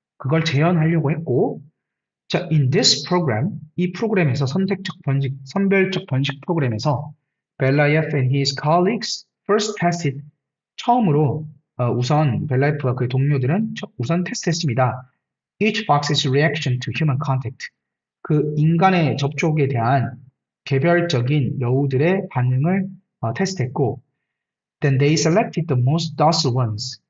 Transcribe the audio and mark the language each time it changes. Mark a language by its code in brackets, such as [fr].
[ko] 그걸 재현하려고 했고, 자, [en] in this program, [ko] 이 프로그램에서 선별적 번식 프로그램에서 벨라예프 [en] and his colleagues first tested, [ko] 처음으로 우선 벨라예프와 그의 동료들은 우선 테스트했습니다. [en] Each fox's reaction to human contact. [ko] 그 인간의 접촉에 대한 개별적인 여우들의 반응을 테스트했고, [en] then they selected the most docile ones.